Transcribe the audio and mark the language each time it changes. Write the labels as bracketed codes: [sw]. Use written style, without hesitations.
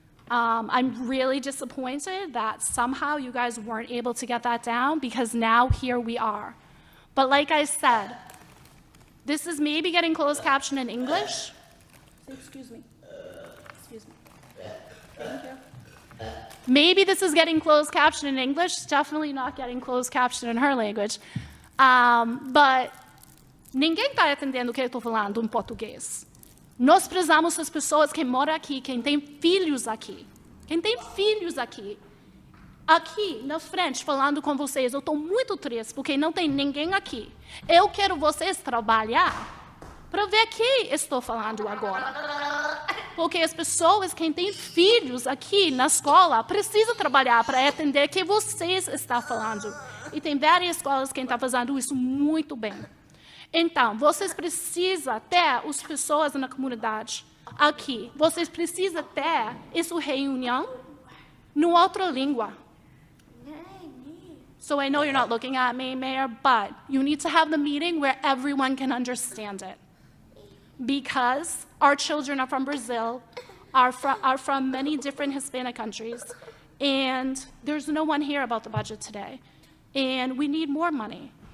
[en] I'm really disappointed that somehow you guys weren't able to get that down, because now here we are. But like I said, this is maybe getting closed caption in English. Excuse me. Excuse me. Thank you. Maybe this is getting closed caption in English, definitely not getting closed caption in her language. [pt] But ninguém está entendendo o que eu estou falando em português. Nós precisamos das pessoas que moram aqui, quem tem filhos aqui. Quem tem filhos aqui. Aqui, na frente, falando com vocês, eu estou muito triste, porque não tem ninguém aqui. Eu quero vocês trabalhar para ver quem estou falando agora. Porque as pessoas, quem tem filhos aqui na escola, precisam trabalhar para entender o que vocês estão falando. E tem várias escolas que estão fazendo isso muito bem. Então, vocês precisam ter as pessoas na comunidade aqui. Vocês precisam ter essa reunião em outra língua. [en] So I know you're not looking at me, Mayor, but you need to have the meeting where everyone can understand it. Because our children are from Brazil, are from many different Hispanic countries, and there's no one here about the budget today. And we need more money.